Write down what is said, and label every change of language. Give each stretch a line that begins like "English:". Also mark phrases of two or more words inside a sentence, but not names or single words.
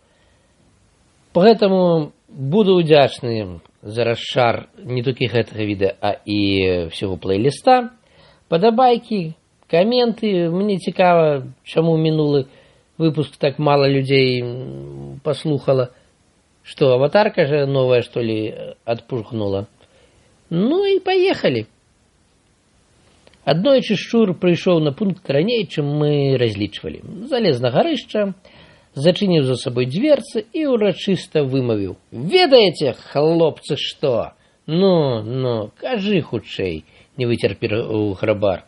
Russian: Поэтому буду
Belarusian: удзячны за расшар не толькі гэтага відэа, а і
Russian: всего плейліста.
Belarusian: Падабайкі, каменты. Мне цікава, чаму мінулы выпуск так мало людзей паслухала.
Russian: Что, аватарка же новая, что ли, отпухнула? Ну и поехали.
Belarusian: Аднойчы Шчур прыйшоў на пункт раней, чым мы разлічвалі. Залез на гарышча, зачыніў за сабой дверцы і урачыста вымавіў: «Ведаеце, хлопцы, што? Ну, кажы хутчэй», — не выцерпеў Грабар.